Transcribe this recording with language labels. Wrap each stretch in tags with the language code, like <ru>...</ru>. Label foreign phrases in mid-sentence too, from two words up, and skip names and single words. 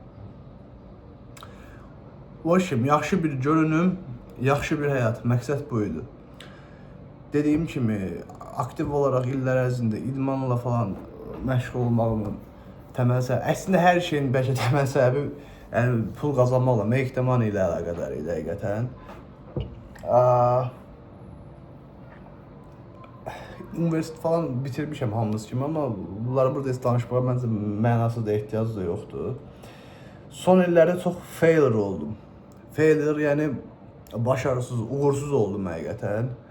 <az>Yaxşı bir görünüm, yaxşı bir həyat, məqsəd bu idi. Dediyim kimi, aktiv olaraq illər ərzində idmanla falan məşğul olmağımın təməl səbəbi, əslində hər şeyin bəlkə təməl səbəbi pul qazanmaqla,</az> <en>make the money</en> <az>ilə əlaqədar idi həqiqətən. Universitet falan bitirmişəm hamınız kimi, amma bunları burada danışmağa məncə mənası da ehtiyac da yoxdur. Son illərdə çox failure oldum. Failure, yəni başarısız, uğursuz oldum həqiqətən.</az>